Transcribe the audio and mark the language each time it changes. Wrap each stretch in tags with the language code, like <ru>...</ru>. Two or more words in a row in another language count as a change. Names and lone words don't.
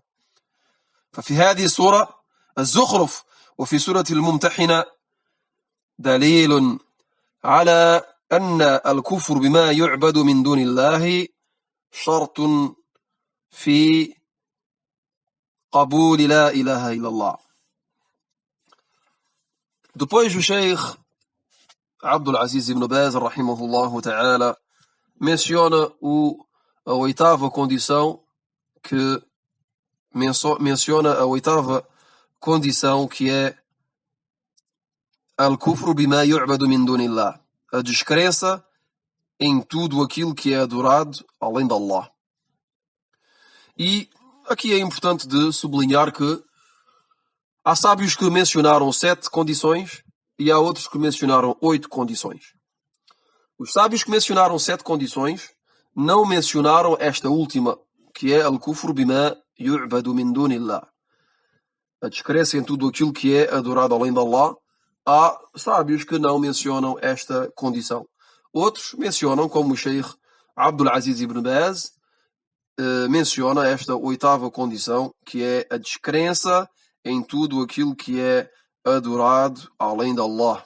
<ar>ففي هذه السورة الزخرف وفي سورة الممتحنة دليل على أن الكفر بما يعبد من دون الله شرط في قبول لا إله إلا الله.</ar> <pt>Depois o Sheikh Abdul Aziz ibn Baz,</pt> <ar>رحمه الله تعالى,</ar> <pt>menciona a oitava condição que é</pt> <ar>الكفر بما يعبد من دون الله,</ar> <pt>a descrença em tudo aquilo que é adorado além de Allah. E aqui é importante de sublinhar que há sábios que mencionaram 7 condições e há outros que mencionaram 8 condições. Os sábios que mencionaram 7 condições não mencionaram esta última, que é</pt> <ar>الكفر بما يعبد من دون الله,</ar> <pt>a descrença em tudo aquilo que é adorado além de Allah. Há sábios que não mencionam esta condição. Outros mencionam, como o Sheikh Abdul Aziz ibn Baz menciona esta oitava condição, que é a descrença em tudo aquilo que é adorado além de Allah.</pt>